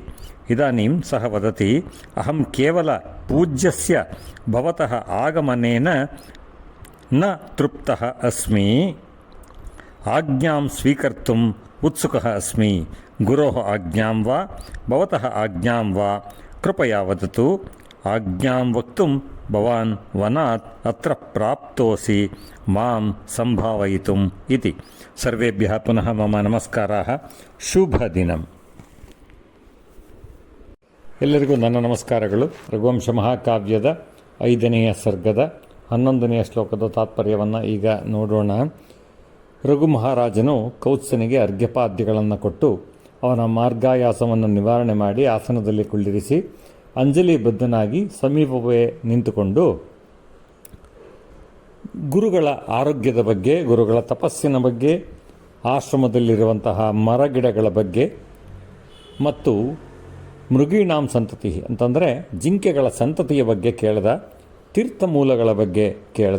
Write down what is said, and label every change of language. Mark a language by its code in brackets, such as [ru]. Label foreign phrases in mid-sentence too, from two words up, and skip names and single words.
[sa] इदानीं सः वदति, अहं केवल पूज्यस्य भवतः आगमनेन न तृप्तः अस्मि, आज्ञां स्वीकर्तुम् उत्सुकः अस्मि। गुरोः आज्ञां वा भवतः आज्ञां वा कृपया वदतु। आज्ञां वक्तुं भवान् वनात् अत्र प्राप्तोऽसि मां सम्भावयितुम् इति। सर्वेभ्यः पुनः मम नमस्काराः। [kn] ಶುಭದಿನಂ. ಎಲ್ಲರಿಗೂ ನನ್ನ ನಮಸ್ಕಾರಗಳು. ರಘುವಂಶ ಮಹಾಕಾವ್ಯದ 5ನೆಯ ಸರ್ಗದ 11ನೆಯ ಶ್ಲೋಕದ ತಾತ್ಪರ್ಯವನ್ನು ಈಗ ನೋಡೋಣ. ರಘು ಮಹಾರಾಜನು ಕೌತ್ಸನಿಗೆ ಅರ್ಘ್ಯಪಾದ್ಯಗಳನ್ನು ಕೊಟ್ಟು ಅವನ ಮಾರ್ಗಾಯಾಸವನ್ನು ನಿವಾರಣೆ ಮಾಡಿ ಆಸನದಲ್ಲಿ ಕುಳ್ಳಿರಿಸಿ ಅಂಜಲಿ ಬದ್ಧನಾಗಿ ಸಮೀಪವೇ ನಿಂತುಕೊಂಡು ಗುರುಗಳ ಆರೋಗ್ಯದ ಬಗ್ಗೆ, ಗುರುಗಳ ತಪಸ್ಸಿನ ಬಗ್ಗೆ, ಆಶ್ರಮದಲ್ಲಿರುವಂತಹ ಮರಗಿಡಗಳ ಬಗ್ಗೆ ಮತ್ತು [sa] ಮೃಗೀಣಾಂ ಸಂತತಿ [kn] ಅಂತಂದರೆ ಜಿಂಕೆಗಳ ಸಂತತಿಯ ಬಗ್ಗೆ ಕೇಳ್ದ, ತೀರ್ಥಮೂಲಗಳ ಬಗ್ಗೆ ಕೇಳ್ದ.